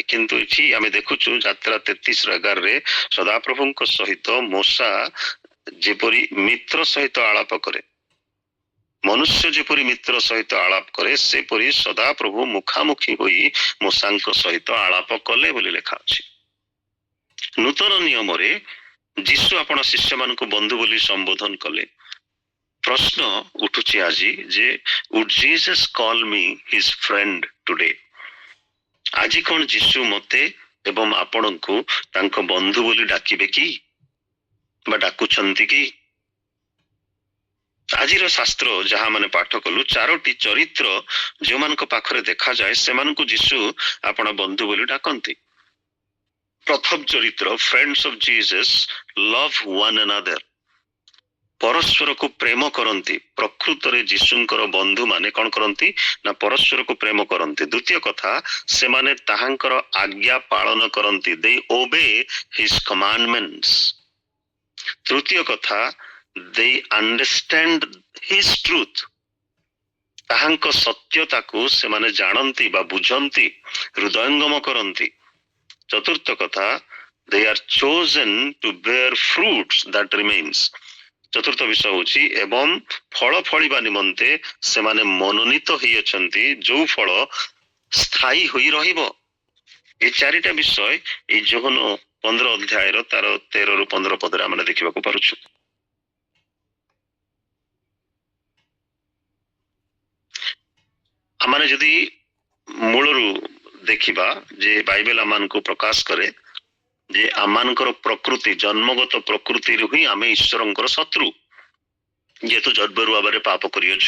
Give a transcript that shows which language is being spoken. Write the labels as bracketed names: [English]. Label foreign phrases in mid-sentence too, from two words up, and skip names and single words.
[Odia] କିନ୍ତୁ ଏଠି ଆମେ ଦେଖୁଛୁ ଯାତ୍ରା 33:11 ସଦାପ୍ରଭୁଙ୍କ ସହିତ ମୋସା ଯେପରି ମିତ୍ର ସହିତ ଆଳାପ କରେ, ମନୁଷ୍ୟ ଯେପରି ମିତ୍ର ସହିତ ଆଳାପ କରେ, ସେପରି ସଦାପ୍ରଭୁ ମୁଖାମୁଖି ହୋଇ ମୋସାଙ୍କ ସହିତ ଆଳାପ କଲେ ବୋଲି ଲେଖା ଅଛି। ନୂତନ ନିୟମରେ ଯୀଶୁ ଆପଣ ଶିଷ୍ୟମାନଙ୍କୁ ବନ୍ଧୁ ବୋଲି ସମ୍ବୋଧନ କଲେ। ପ୍ରଶ୍ନ ଉଠୁଛି ଆଜି ଯେ [English] would Jesus call me his friend today? [Odia] ଆଜି କଣ ଯୀଶୁ ମତେ ଏବଂ ଆପଣଙ୍କୁ ତାଙ୍କ ବନ୍ଧୁ ବୋଲି ଡାକିବେ କି, ବା ଡାକୁଛନ୍ତି କି? ଆଜିର ଶାସ୍ତ୍ର ଯାହା ମାନେ ପାଠ କଲୁ, 4ଟି ଚରିତ୍ର ଯେଉଁମାନଙ୍କ ପାଖରେ ଦେଖାଯାଏ ସେମାନଙ୍କୁ ଯୀଶୁ ଆପଣ ବନ୍ଧୁ ବୋଲି ଡାକନ୍ତି। ପ୍ରଥମ ଚରିତ୍ର, [English] friends of Jesus love one another, [Odia] ପରସ୍ପରକୁ ପ୍ରେମ କରନ୍ତି। ପ୍ରକୃତରେ ଯୀଶୁଙ୍କର ବନ୍ଧୁ ମାନେ କଣ କରନ୍ତି ନା ପରସ୍ପରକୁ ପ୍ରେମ କରନ୍ତି। ଦ୍ୱିତୀୟ କଥା, ସେମାନେ ତାହାଙ୍କର ଆଜ୍ଞା ପାଳନ କରନ୍ତି, [English] they obey his commandments। [Odia] ତୃତୀୟ କଥା, [English] they understand his truth, [Odia] ତାହାଙ୍କ ସତ୍ୟତାକୁ ସେମାନେ ଜାଣନ୍ତି ବା ବୁଝନ୍ତି, ହୃଦୟଙ୍ଗମ କରନ୍ତି। ଚତୁର୍ଥ କଥା, [English] they are chosen to bear fruits that remains, [Odia] ଚତୁର୍ଥ ବିଷୟ ହଉଛି ଏବଂ ଫଳ ଫଳିବା ନିମନ୍ତେ ସେମାନେ ମନୋନୀତ ହେଇଅଛନ୍ତି, ଯୋଉ ଫଳ ସ୍ଥାୟୀ ହୋଇ ରହିବ। এই 4ଟା ବିଷୟ এই ଯୋହନ 15 ଅଧ୍ୟାୟର ତାର 13ରୁ 15 ପଦରେ ଆମେ ଦେଖିବାକୁ ପାରୁଛୁ। ଆମେ ଯଦି ମୂଳରୁ ଦେଖିବା ଯେ ବାଇବେଲ ଆମମାନଙ୍କୁ ପ୍ରକାଶ କରେ ଯେ ଆମମାନଙ୍କର ପ୍ରକୃତି, ଜନ୍ମଗତ ପ୍ରକୃତିରୁ ହିଁ ଆମେ ଈଶ୍ୱରଙ୍କର ଶତ୍ରୁ, ଯେହେତୁ ଜନ୍ମରୁ ଭାବରେ ପାପ କରିଅଛୁ।